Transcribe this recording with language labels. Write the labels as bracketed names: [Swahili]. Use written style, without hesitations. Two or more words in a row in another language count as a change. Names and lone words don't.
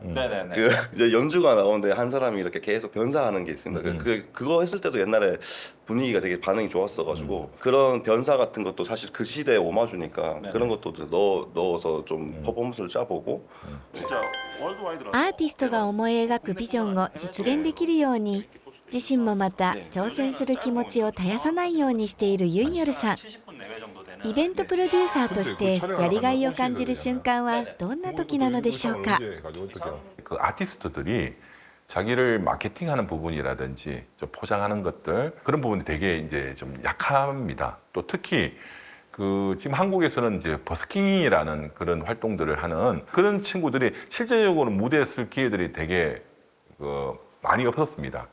[Korean] 네네네. 그 이제 연주가 나오는데 한 사람이 이렇게 계속 변사하는 게 있습니다. 그거 했을 때도 옛날에 분위기가 되게 반응이 좋았어가지고 그런 변사 같은 것도 사실 그 시대에 오마주니까 그런 것도 넣어서 좀 퍼포먼스를 짜보고 진짜 월드와이드로 [Japanese] アーティストが思い描くビジョンを実現できるように、自身もまた挑戦する気持ちを絶やさないようにしているユンヨルさん。 [Korean] 70분 내외 정도 되는 [Japanese] イベントプロデューサーとしてやりがいを感じる瞬間はどんな時なのでしょうか。 [Korean] 그 아티스트들이 자기를 마케팅하는 부분이라든지 좀 포장하는 것들 그런 부분이 되게 이제 좀 약합니다. 또 특히 그 지금 한국에서는 이제 버스킹이라는 그런 활동들을 하는 그런 친구들이 실제적으로 무대에 쓸 기회들이 되게 많이 없었습니다.